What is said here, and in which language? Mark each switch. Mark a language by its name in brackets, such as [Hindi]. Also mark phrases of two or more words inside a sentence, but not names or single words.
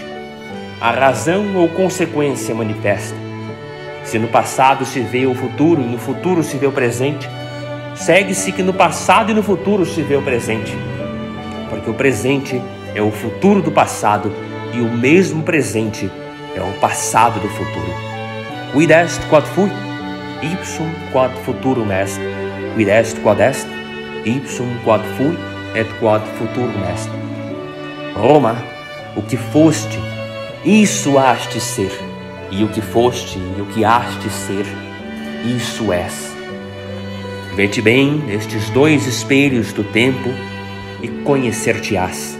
[Portuguese] A razão ou consequência manifesta. Se no passado se vê o futuro e no futuro se vê o presente, segue-se que no passado e no futuro se vê o presente, porque o presente é o futuro do passado e o mesmo presente é o passado do futuro. [Latin] Quid est quod fui, ipsum quod futurum est. Quid est quod est, ipsum quod fui et quod futurum est. [Portuguese] Roma, o que foste, isso haste ser, e o que foste e o que haste ser, isso és. Vê-te bem nestes dois espelhos do tempo e conhecer-te-ás.